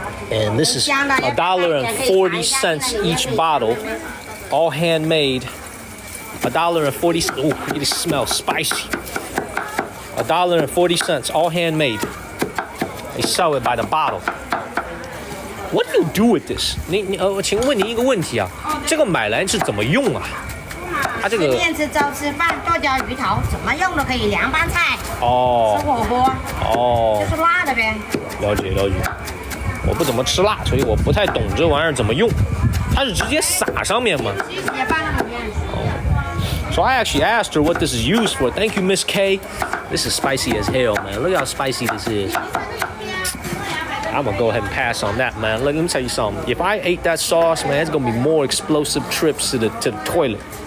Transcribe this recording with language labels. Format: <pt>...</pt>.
<en>And this is $1.40 each bottle, all handmade. $1.40. Oh, look at this smell, spicy. $1.40, all handmade. They sell it by the bottle. What do you do with this?</en> <zh>请问你一个问题啊，这个买来是怎么用啊？它这个随便吃粥吃饭剁椒鱼头怎么用都可以，凉拌菜哦，吃火锅哦，就是辣的呗。了解了解。我不怎么吃辣，所以我不太懂这玩意儿怎么用。它是直接撒上面吗？</zh> <en>So I actually asked her what this is used for. Thank you, Miss K. This is spicy as hell, man. Look how spicy this is. I'm gonna go ahead and pass on that, man. Let me tell you something. If I ate that sauce, man, it's gonna be more explosive trips to the toilet.</en>